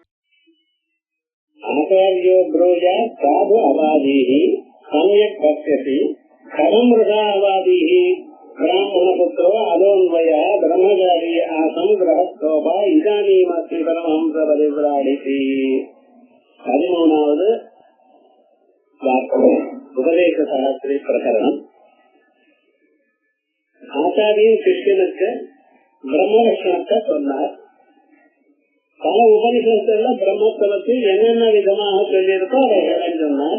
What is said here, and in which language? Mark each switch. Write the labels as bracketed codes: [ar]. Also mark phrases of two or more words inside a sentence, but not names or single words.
[sa] आचार्यो ब्रूयात् साधु अवादीः सम्यक् पश्यति खरं वृथा अवादीः ब्राह्मणपुत्रो अदोन्वयः ब्रह्मचारी आसम् गृहस्थोपा इदानीमस्ति परमहंस परिव्राडिति। [ta] 13வது உபதேச சாஸ்திரி பிரகரணம். ஆச்சாரியன் சிஷ்யனுக்கு பிரம்ம லட்சணத்தை சொன்னார். பல உபனிஷத்துல பிரம்மத்தை பற்றி என்னென்ன விதமாக சொல்லியிருக்கோ அதை சொன்னார்.